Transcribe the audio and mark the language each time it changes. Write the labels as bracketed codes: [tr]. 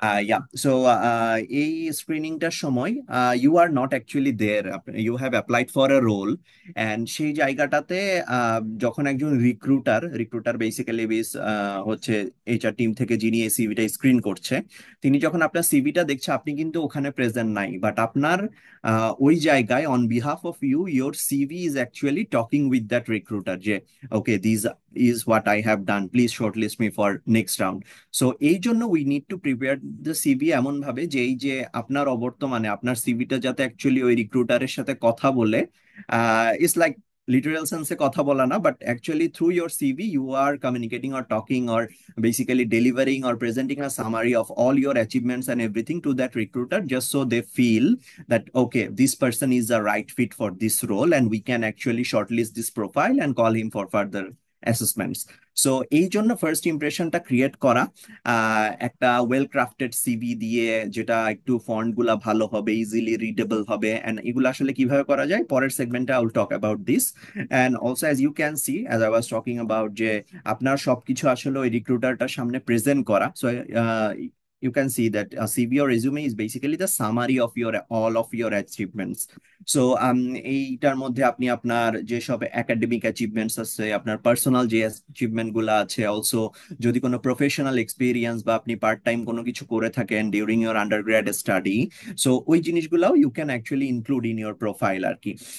[bn] Yeah, so এই স্ক্রিনিংটার সময় [en] you are not actually there, you have applied for a role, [bn] and সেই জায়গাটাতে যখন একজন রিক্রুটার বেসিক্যালি হচ্ছে এইচআর টিম থেকে যিনি এই সিভিটা স্ক্রিন করছে, তিনি যখন আপনার সিভিটা দেখছে আপনি কিন্তু ওখানে প্রেজেন্ট নাই, বাট আপনার ওই জায়গায় [en] On behalf of you your CV is actually talking with that recruiter যে okay this is what I have done, please shortlist me for next round. So এই জন্য we need to prepare the CV [bn] এমন ভাবে যে এই যে আপনার অবর্তমানে আপনার সিভিটা যাতে অ্যাকচুয়ালি ওই রিক্রুটারের সাথে কথা বলে, [en] it's like literal sense [bn] কথা বলা না, [en] but actually through your CV you are communicating or talking or basically delivering or presenting a summary of all your achievements and everything to that recruiter, just so they feel that okay, this person is the right fit for this role and we can actually shortlist this profile and call him for further assessments. [bn] So এই জন্য first ইমপ্রেশনটা create করা একটা well crafted CV দিয়ে, যেটা একটু font গুলা ভালো হবে, ইজিলি রিডেবল হবে, এন্ড এগুলো আসলে কিভাবে করা যায় পরের সেগমেন্টে [en] I will talk about this. And also as you can see as I was talking about [bn] যে আপনার সবকিছু আসলে ওই রিক্রুটারটার সামনে প্রেজেন্ট করা। [en] So you can see that a CV or resume is basically the summary of your all of your achievements. [bn] So এইটার মধ্যে আপনি আপনার যেসব একাডেমিক অ্যাচিভমেন্টস আছে, আপনার পার্সোনাল যে অ্যাচিভমেন্ট গুলো আছে, অলসো যদি কোনো প্রফেশনাল এক্সপিরিয়েন্স বা আপনি পার্ট টাইম কোনো কিছু করে থাকেন [en] during your undergrad study, [bn] so ওই জিনিসগুলাও [en] you can actually include in your profile [bn] আর কি।